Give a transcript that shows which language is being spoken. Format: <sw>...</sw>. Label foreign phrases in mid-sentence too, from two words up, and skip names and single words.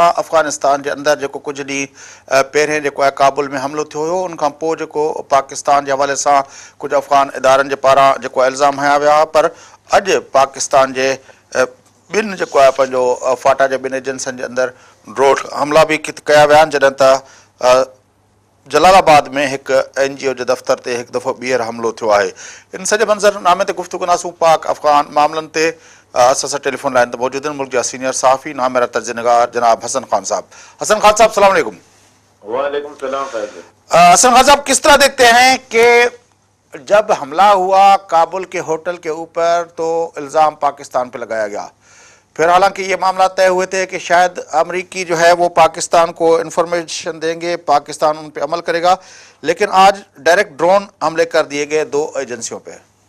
<sd>अफ़गानिस्तान जे अंदरि जेको कुझु ॾींहुं पहिरें जेको आहे काबुल में हमिलो थियो हुयो, उन खां पोइ जेको पाकिस्तान जे हवाले सां कुझु अफ़गान इदारनि जे पारां जेको इल्ज़ाम हया विया, पर अॼु पाकिस्तान जे ॿिनि जेको आहे पंहिंजो फाटा जे ॿिनि एजेंसियुनि जे अंदरि ड्रोन हमला बि कया विया आहिनि, जॾहिं त जलालाबाद में हिकु NGO जे दफ़्तर ते हिकु दफ़ो ॿीहर हमिलो थियो आहे। इन सॼे मंज़रनामे ते गुफ़्तगू कंदासूं पाक अफ़गान मामलनि ते। असां सां टेलीफोन लाइन ते मौजूद आहिनि मुल्क जा सीनियर सहाफ़ी नामेरा तर्जुमेगार जनाब हसन खान साहब। हसन खान साहब सलाम अलैकुम। वालेकुम सलाम।</sd> <hi>हसन खान साहब, किस तरह देखते हैं कि जब हमला हुआ काबुल के होटल के ऊपर तो इल्ज़ाम पाकिस्तान पर लगाया गया, फिर हालांकि ये मामला तय हुए थे कि शायद अमरीकी जो है वो पाकिस्तान को इन्फॉर्मेशन देंगे, पाकिस्तान उन पर अमल करेगा, लेकिन आज डायरेक्ट ड्रोन हमले कर दिए गए दो एजेंसियों पे।</hi>